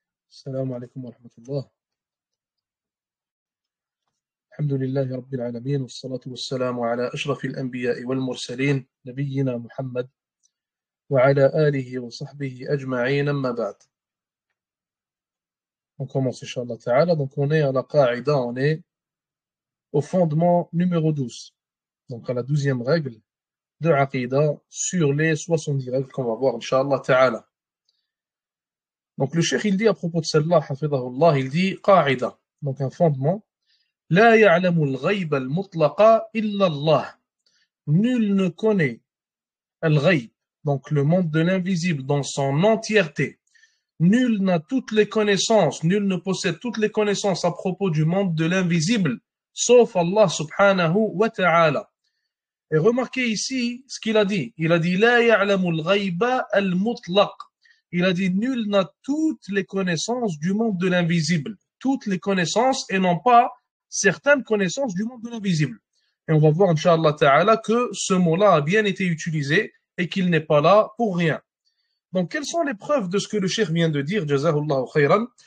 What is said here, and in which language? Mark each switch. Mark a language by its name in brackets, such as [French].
[Arabic] السلام عليكم ورحمة الله. الحمد لله رب العالمين والصلاة والسلام على أشرف الأنبياء والمرسلين نبينا محمد وعلى آله وصحبه أجمعين أما بعد. [French] On commence Inch'Allah Ta'ala. Donc on est à la Qa'ida, on est au fondement numéro 12. Donc à la 12e règle de Aqida sur les 70 règles qu'on va voir Inch'Allah Ta'ala. Donc le cheikh il dit à propos de celle-là, hafidahullah, il dit Qa'ida, donc un fondement. [Arabic] لا يعلم الغيب المطلق إلا الله. [French] Nul ne connaît al-ghayb, donc le monde de l'invisible dans son entièreté. Nul n'a toutes les connaissances, nul ne possède toutes les connaissances à propos du monde de l'invisible, sauf Allah subhanahu wa ta'ala. Et remarquez ici ce qu'il a dit. Il a dit [Arabic] لا يعلم الغيب المطلق. [French] Il a dit nul n'a toutes les connaissances du monde de l'invisible. Toutes les connaissances et non pas certaines connaissances du monde de l'invisible. Et on va voir, Inch'Allah Ta'ala, que ce mot-là a bien été utilisé et qu'il n'est pas là pour rien. Donc, quelles sont les preuves de ce que le cheikh vient de dire, Jazahullahu khayran?